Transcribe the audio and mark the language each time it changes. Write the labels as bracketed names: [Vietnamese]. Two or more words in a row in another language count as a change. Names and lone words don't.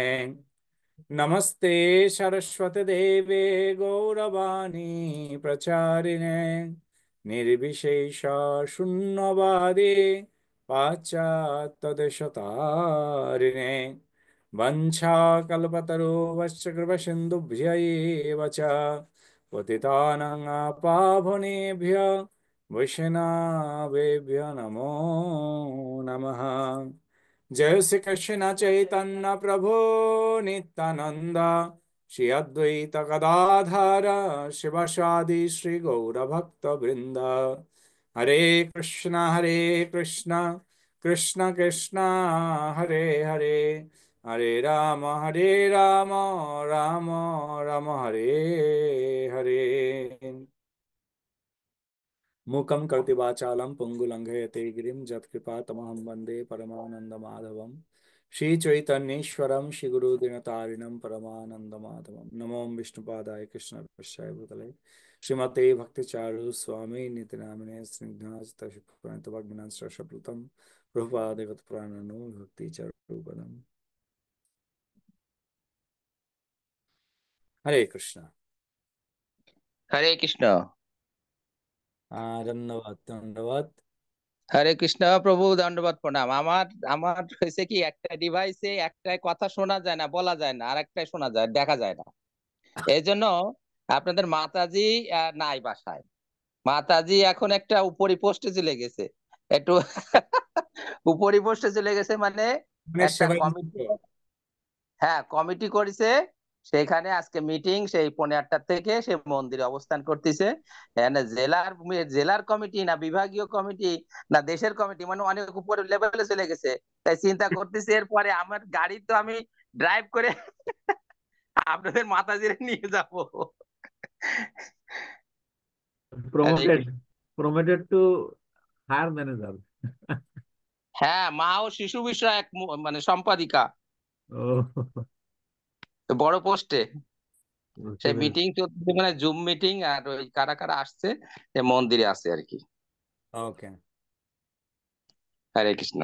[Sanskrit] नमस्ते सरस्वती देवे गौरवाणी प्रचारिणे निर्विशेष शून्यवादी पाश्चात्यदेशतारिणे वंशाकल्पतरुश्च कृपसिन्धुभ्य एव च पतितानां पावनेभ्यो वैष्णवेभ्यो नमो नमः। जय श्री कृष्ण चैतन्य प्रभु नित्यानंद श्री अद्वैत गदाधर शिवसादि श्री गौर भक्त वृंद। हरे कृष्ण कृष्ण कृष्ण हरे हरे, हरे राम राम राम हरे हरे। मूकं करोति वाचालं पुंगुलंघयते गिरिं यत्कृपातमहं वन्दे परमानन्दमाधवं। श्रीचैतन्येश्वरं श्रीगुरुदिनतारिणं परमानन्दमाधवं। नमो विष्णुपादाय कृष्णपृष्ठाय भूतले श्रीमते भक्तिचारु स्वामी नितिनामिने स्निग्धास्तभक्तिनाथ सरस्वतं प्रभुपादेवत प्राणनो भक्तिचारुपदम्। हरे कृष्ण। हरे कृष्ण। धन्यवाद धन्यवाद। [Bangla] হরে কৃষ্ণ প্রভু, দণ্ডবত প্রণাম। আমার আমার হয়েছে কি, একটা ডিভাইসে একটাই কথা শোনা যায় না, বলা যায় না, আর একটাই শোনা যায়, দেখা যায় না। এই জন্য আপনাদের মাতাজি নাই বাসায়। মাতাজি এখন একটা উপরি পোস্টে চলে গেছে, একটু উপরি পোস্টে চলে গেছে, মানে একটা সেবাই কমিটি, হ্যাঁ কমিটি করেছে। সেখানে আজকে মিটিং, সেই 8:30 থেকে সে মন্দিরে অবস্থান করতেছে। এখানে জেলার জেলার কমিটি না বিভাগীয় কমিটি না দেশের কমিটি, মানে অনেক উপরে লেভেলে চলে গেছে। তাই চিন্তা করতেছি এরপরে আমার গাড়ি তো আমি ড্রাইভ করে আপনাদের মাতাজিরে নিয়ে যাব। [English] promoted promoted to higher manager. [Bangla] হ্যাঁ, মা ও শিশু বিষয়ক মানে সম্পাদিকা, Oh, বড় পোস্টে। সেই বুঝতে মিটিং চলতেছে, মানে [English] zoom meeting, [Bangla] আর ওই কারা কারা আসছে সে মন্দিরে আছে আর কি। ওকে হরে কৃষ্ণ।